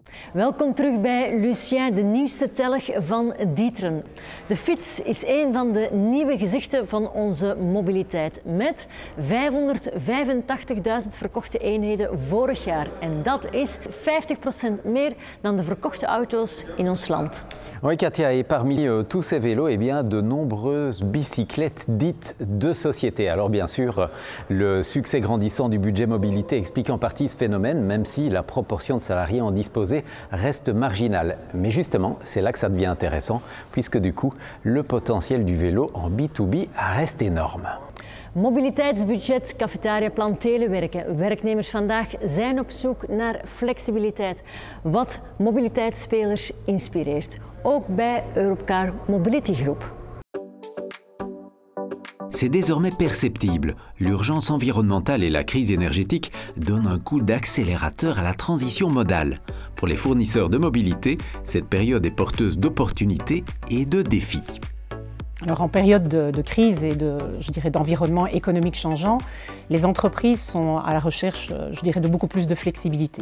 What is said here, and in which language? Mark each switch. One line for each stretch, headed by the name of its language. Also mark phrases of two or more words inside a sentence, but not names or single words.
Dutch: Welkom terug bij Lucien, de nieuwste telg van D'Ieteren. De fiets is een van de nieuwe gezichten van onze mobiliteit. Met 585.000 verkochte eenheden vorig jaar. En dat is 50% meer dan de verkochte auto's in ons land.
French: Oui Katia, et parmi tous ces vélos, eh bien, de nombreuses bicyclettes dites de société. Alors bien sûr, le succès grandissant du budget mobilité explique en partie ce phénomène, même si la proportion de salariés en disposés reste marginale. Mais justement, c'est là que ça devient intéressant, puisque du coup, le potentiel du vélo en B2B reste énorme.
Dutch: Mobiliteitsbudget, cafetariaplan, telewerken. Werknemers vandaag zijn op zoek naar flexibiliteit. Wat mobiliteitsspelers inspireert. Ook bij Europcar Mobility Group.
French: C'est désormais perceptible. L'urgence environnementale et la crise énergétique donnent un coup d'accélérateur à la transition modale. Pour les fournisseurs de mobilité, cette période est porteuse d'opportunités et de défis. Alors en période de crise et d'environnement économique changeant, les entreprises sont à la recherche, de beaucoup plus de flexibilité.